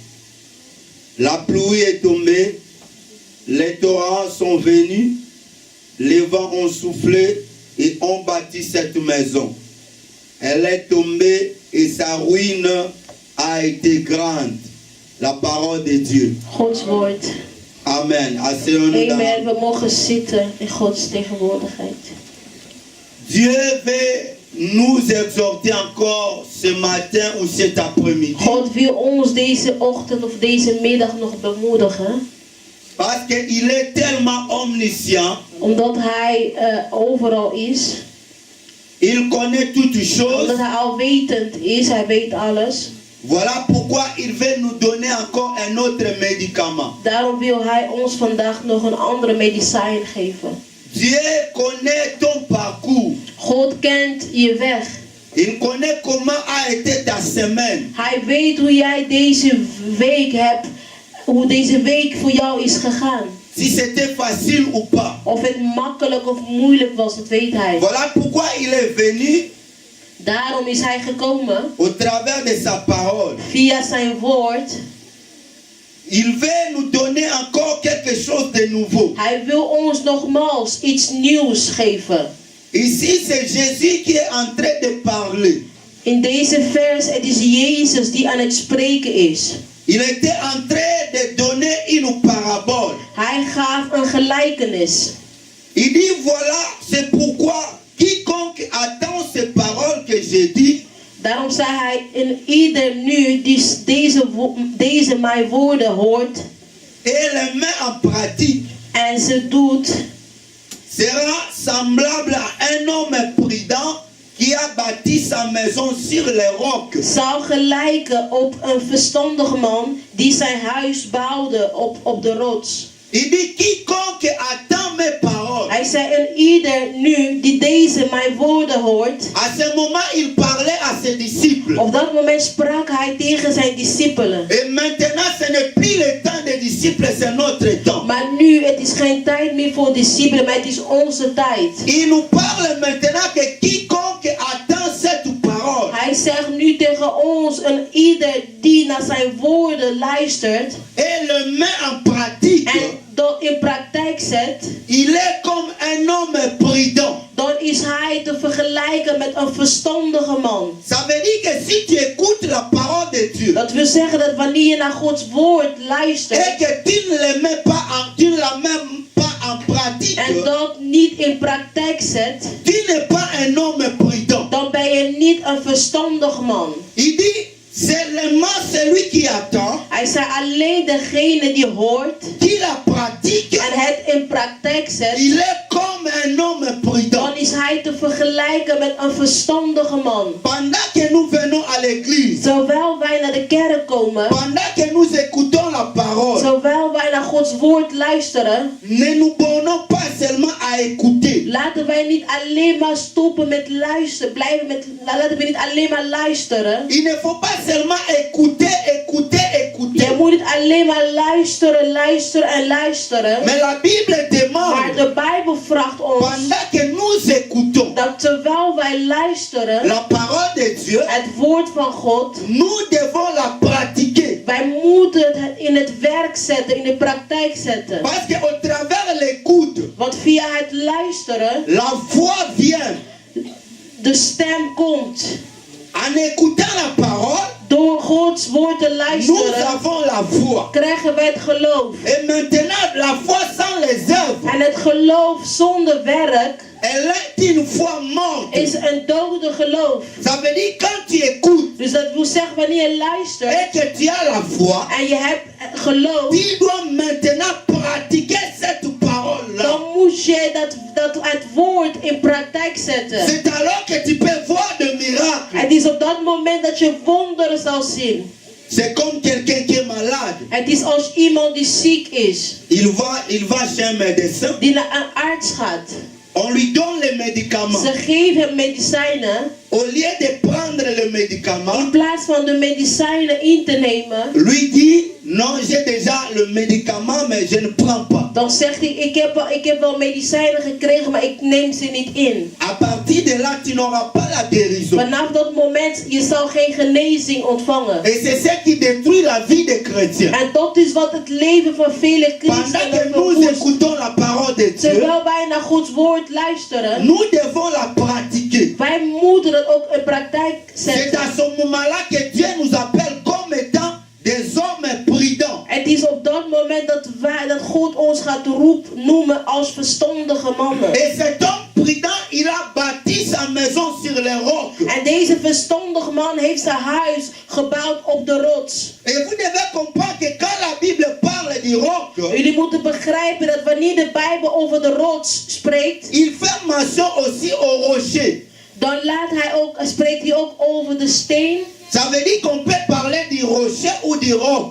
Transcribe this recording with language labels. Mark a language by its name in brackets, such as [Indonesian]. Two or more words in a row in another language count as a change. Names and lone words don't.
[French] La pluie est tombée, les torrents sont venus, les vents ont soufflé et ont bâti cette maison. Elle est tombée et sa ruine a été grande. La parole de Dieu. [Dutch] Gods woord. [French] Amen. Asseyons-nous dans- [Dutch] Amen. We mogen zitten in Gods tegenwoordigheid. [French] Dieu veut nous exhorter encore ce matin ou cet après-midi. [Dutch] God wil ons deze ochtend of deze middag nog bemoedigen. [French] Parce qu'il est tellement omniscient. [Dutch] Omdat Hij overal is. [French] Il connaît toutes choses. [Dutch] Omdat Hij alwetend is. Hij weet alles. [French] Voilà pourquoi il veut nous donner encore un autre médicament. [Dutch] Daarom wil Hij ons vandaag nog een andere medicijn geven. [French] Dieu connaît ton parcours. [Dutch] God kent je weg. [French] Il connaît comment a été ta semaine. [Dutch] Hij weet hoe jij deze week hebt. Hoe deze week voor jou is gegaan. [French] Si c'était facile ou pas. [Dutch] Of het makkelijk of moeilijk was, dat weet Hij. [French] Voilà pourquoi il est venu [Dutch] Daarom is Hij gekomen. [French] au travers de sa parole. [Dutch] Via zijn woord. [French] Il veut nous donner encore quelque chose de nouveau. [Dutch] Hij wil ons nogmaals iets nieuws geven. [French] Ici, c'est Jésus qui est en train de parler. [Dutch] In deze vers, het is Jezus die aan het spreken is. [French] Il était en train de donner une parabole. [Dutch] Hij gaf een gelijkenis. [French] Il dit, voilà, c'est pourquoi quiconque attend ces paroles que j'ai dit [Dutch] Daarom zei hij, in ieder nu die deze mijn woorden hoort [French] et les met en pratique [Dutch] en ze doet, [French] sera semblable à un homme prudent qui a bâti sa maison sur les rocs. [Dutch] zou gelijken op een verstandige man die zijn huis bouwde op de rots. [French] Il dit, quiconque attend mes paroles. [Dutch] Hij zei, en ieder nu die deze mijn woorden hoort. [French] À ce moment, il parlait à ses disciples. [Dutch] Op dat moment sprak hij tegen zijn discipelen. [French] Et maintenant, ce n'est plus le temps des disciples, c'est notre temps. [Dutch] Maar nu, het is geen tijd meer voor discipelen, maar het is onze tijd. [French] Il nous parle maintenant que quiconque attend cette parole. [Dutch] Hij zegt nu tegen ons, en ieder die naar zijn woorden luistert [French] Et le met en pratique. [Dutch] en dat in praktijk zet, [French] Il est comme un homme prudent. [Dutch] dan is hij te vergelijken met een verstandige man. [French] Ça veut dire que si tu écoutes la parole de Dieu [Dutch] Dat wil zeggen dat wanneer je naar Gods woord luistert [French] et que tu ne le mets pas tu ne la mets pas en pratique, [Dutch] en dat niet in praktijk zet, [French] tu n'es pas un homme prudent. [Dutch] dan ben je niet een verstandig man. [French] Il dit seulement celui qui attend, [Dutch] Hij zei alleen degene die hoort [French] qui la pratique, [Dutch] en het in praktijk zet, [French] il est comme un homme prudent. [Dutch] dan is hij te vergelijken met een verstandige man. [French] Pendant que nous venons à l'église, [Dutch] Zowel wij naar de kerk komen, [French] pendant que nous écoutons la parole, [Dutch] zowel wij naar Gods woord luisteren, [French] ne nous bornons pas seulement à écouter. [Dutch] laten wij niet alleen maar stoppen met luisteren. Laten we niet alleen maar luisteren. [French] Il ne faut pas seulement écouter, écouter, écouter. [Dutch] Je moet niet alleen maar luisteren, luisteren en luisteren. [French] Mais la Bible [Dutch] Maar [French] demande, [Dutch] de Bijbel vraagt ons [French] pendant que nous écoutons [Dutch] dat terwijl wij luisteren [French] la parole de Dieu, [Dutch] het woord van God, [French] nous devons la pratiquer. [Dutch] wij moeten het in het werk zetten, in de praktijk zetten. [French] Parce qu'au travers l'écoute, [Dutch] Want via het luisteren [French] la foi vient. [Dutch] de stem komt. [French] En écoutant la parole, [Dutch] Door Gods woord te [French] nous [Dutch] luisteren [French] avons la foi. [Dutch] krijgen wij het geloof. [French] Et maintenant, la foi sans les œuvres, [Dutch] En het geloof zonder werk [French] elle est une foi morte. [Dutch] is een dode geloof. [French] Ça veut dire quand tu écoutes [Dutch] Dus dat wil zeggen wanneer je luistert [French] et que tu as la foi, [Dutch] en je hebt geloof, [French] tu dois maintenant pratiquer cette parole-là. [Dutch] dan moet je dat het woord in praktijk zetten. [French] C'est alors que tu peux voir de miracles. [Dutch] Het is op dat moment dat je wonderen zal zien. [French] C'est comme quelqu'un qui est malade. [Dutch] Het is als iemand die ziek is, [French] Il va chez un médecin. [Dutch] die naar een arts gaat. [French] On lui donne les médicaments. [Dutch] Ze geven hem medicijnen. [French] Au lieu de prendre le médicament, [Dutch] In plaats van de medicijnen in te nemen, [French] lui dit, non, j'ai déjà le médicament, mais je ne prends pas. [Dutch] dan zegt hij, ik heb wel medicijnen gekregen, maar ik neem ze niet in. [French] À partir de là, tu n'auras pas la guérison. [Dutch] Vanaf dat moment, je zal geen genezing ontvangen. [French] Et c'est ce qui détruit la vie des chrétiens. [Dutch] En dat is wat het leven van vele [French] Pendant que [Dutch] christenen [French] nous [Dutch] verwoest. [French] écoutons la parole de Dieu, [Dutch] Terwijl wij naar Gods woord luisteren, [French] nous devons la pratiquer. [Dutch] wij moeten het ook in praktijk [French] C'est [Dutch] zetten. [French] à ce moment-là que Dieu nous appelle comme étant des hommes prudents. [Dutch] Het is op dat moment dat God ons gaat noemen als verstandige mannen. [French] Et cet homme prudent, il a bâti sa maison sur les rocs. [Dutch] En deze verstandige man heeft zijn huis gebouwd op de rots. [French] Et vous devez comprendre que quand la Bible parle du roc, [Dutch] Jullie moeten begrijpen dat wanneer de Bijbel over de rots spreekt, [French] il fait mention aussi au rocher. [Dutch] dan spreekt hij ook over de steen. [French] Ça veut dire qu'on peut parler du rocher ou du roc.